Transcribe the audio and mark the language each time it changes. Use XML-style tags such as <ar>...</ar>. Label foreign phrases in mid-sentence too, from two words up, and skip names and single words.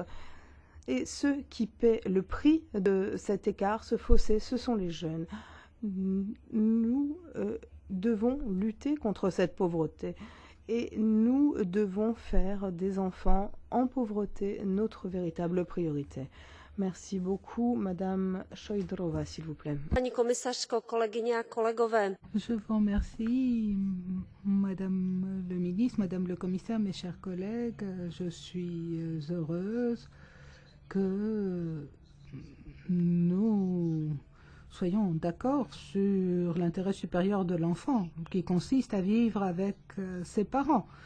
<fr>Et ceux qui paient le prix de cet écart, ce fossé, ce sont les jeunes. Nous devons lutter contre cette pauvreté. Et nous devons faire des enfants en pauvreté notre véritable priorité. Merci beaucoup, Madame Šojdrová, s'il vous plaît.</fr> <cs>Paní komisařko, kolegyně a kolegové.</cs> <fr>Je vous remercie, Madame le ministre, Madame le commissaire, mes chers collègues. Je suis heureuse que nous soyons d'accord sur l'intérêt supérieur de l'enfant, qui consiste à vivre avec ses parents.</fr>